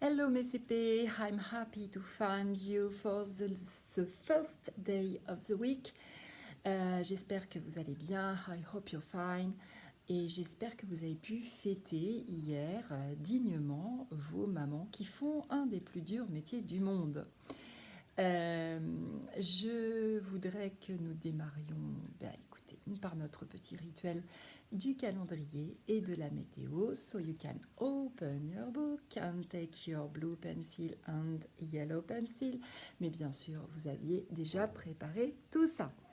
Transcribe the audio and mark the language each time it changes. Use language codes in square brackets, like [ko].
[fr] mes CP, [en] I'm happy to find you for the first day of the week. [fr] J'espère que vous allez bien, [en] I hope you're fine. [fr] Et j'espère que vous avez pu fêter hier dignement vos mamans qui font un des plus durs métiers du monde. Je voudrais que nous démarrions, écoutez, par notre petit rituel du calendrier et de la météo. [en] So you can open your book and take your blue pencil and yellow pencil. [fr] Mais bien sûr, vous aviez déjà préparé tout ça.